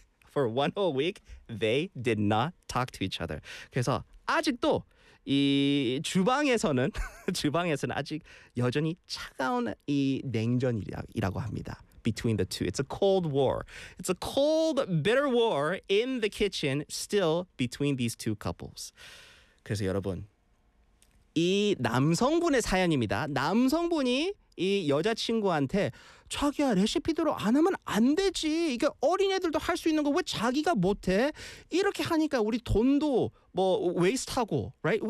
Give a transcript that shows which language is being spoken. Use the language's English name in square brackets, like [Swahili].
[English] For one whole week, they did not talk to each other. [Korean] 그래서 아직도 이 주방에서는 아직 여전히 차가운 이 냉전이라고 합니다. [English] Between the two. It's a cold war. It's a cold, bitter war in the kitchen still between these two couples. [Korean] 그래서 여러분, 이 남성분의 사연입니다. 남성분이 이 여자친구한테 자기야, 레시피대로 안 하면 안 되지. 이게 어린애들도 할 수 있는 거 왜 자기가 못해? 이렇게 하니까 우리 돈도 뭐 웨이스트하고, right?